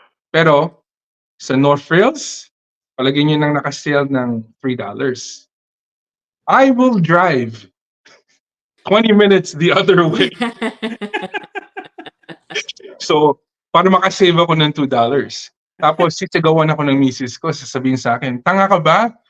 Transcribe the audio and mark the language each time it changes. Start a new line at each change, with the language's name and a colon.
Filipino: Pero sa North Frills, palagay nyo nang nakasale ng $3.
English: I will drive 20 minutes the other way.
Filipino: So, para makasave ako ng $2. Tapos, sisigawan ako ng misis ko, sasabihin sa akin, tanga ka ba?